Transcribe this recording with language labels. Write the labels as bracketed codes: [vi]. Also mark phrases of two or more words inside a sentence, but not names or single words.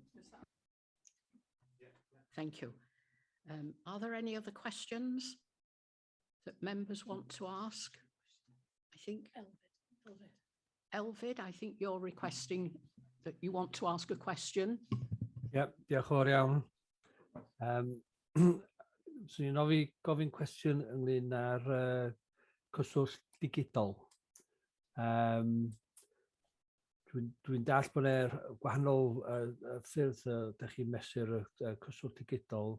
[en] Thank you. Are there any other questions that members want to ask? I think Elfyd, I think you're requesting that you want to ask a question. Yep, [cy] diolch yn fawr iawn. Swn i'n gofyn cwestiwn ynglyn â'r cyswllt digidol. Dwi'n dall bod e'r gwahanol ffyrdd ydych chi'n mesur y cyswllt digidol.